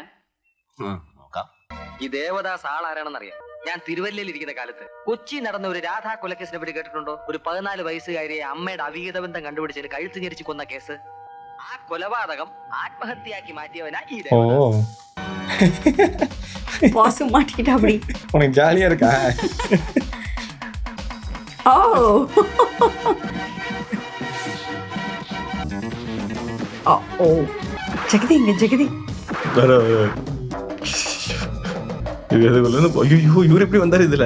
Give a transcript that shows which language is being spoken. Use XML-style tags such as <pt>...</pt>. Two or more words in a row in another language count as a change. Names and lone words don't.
<ml>നോക്കാം. ഈ ദേവദാസ് ആളാരാണെന്ന് അറിയാം. ഞാൻ തിരുവല്ലയിൽ ഇരിക്കുന്ന കാലത്ത് കൊച്ചി നടന്ന ഒരു രാധാ കൊലക്കേസിനെ പറ്റി കേട്ടിട്ടുണ്ടോ? ഒരു 14 വയസ്സുകാരിയെ അമ്മയുടെ അവിഹിത ബന്ധം കണ്ടുപിടിച്ചതിന് കഴുത്ത് ഞെരിച്ച് കൊന്ന കേസ്. ആ കൊലപാതകം ആത്മഹത്യയാക്കി മാറ്റിയവനാ ഈ ദേവദാസ്.</ml> <ta>உனக்கு ஜாலியா இருக்கா? ஜெகதி இங்க ஜெகதி இவர் எப்படி வந்தாரு இதுல?</ta>